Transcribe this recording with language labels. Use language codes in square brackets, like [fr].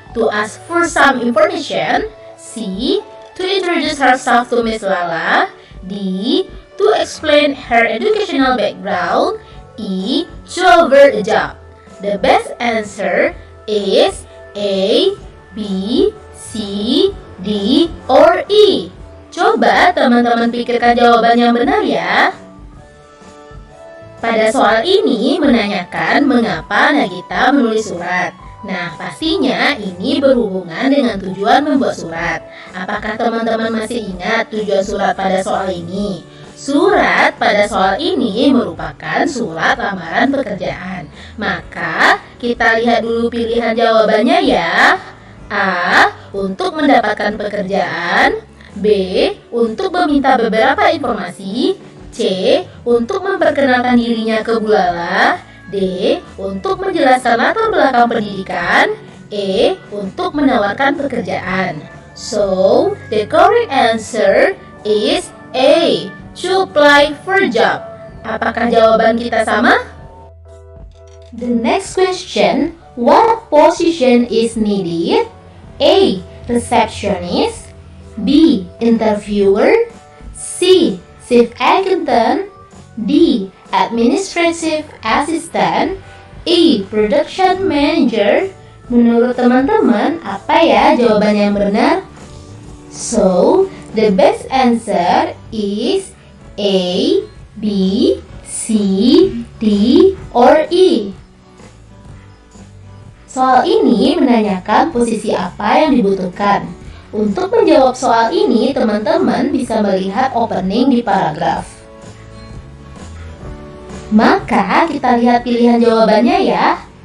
[en] To ask for some information. C. To introduce herself to Miss Lala. D. To explain her educational background. E. To offer a job. The best answer is A, B, C, D, or E. [id] Coba teman-teman pikirkan jawaban yang benar ya. Pada soal ini menanyakan mengapa Nagita menulis surat. Nah, pastinya ini berhubungan dengan tujuan membuat surat. Apakah teman-teman masih ingat tujuan surat pada soal ini? Surat pada soal ini merupakan surat lamaran pekerjaan. Maka, kita lihat dulu pilihan jawabannya ya. A. Untuk mendapatkan pekerjaan. B. Untuk meminta beberapa informasi. C. Untuk memperkenalkan dirinya ke Bu Lala. D. Untuk menjelaskan latar belakang pendidikan. E. Untuk menawarkan pekerjaan. [en] So, the correct answer is A. To apply for job. [id] Apakah jawaban kita sama? [en] The next question, what position is needed? A. Receptionist. B. Interviewer. C. Chief Accountant. D. Administrative Assistant. E. Production Manager. [id] Menurut teman-teman, apa ya jawaban yang benar? [en] So, the best answer is A, B, C, D, or E. [id] Soal ini menanyakan posisi apa yang dibutuhkan. Untuk menjawab soal ini, teman-teman bisa melihat opening di paragraf. Maka, kita lihat pilihan jawabannya ya.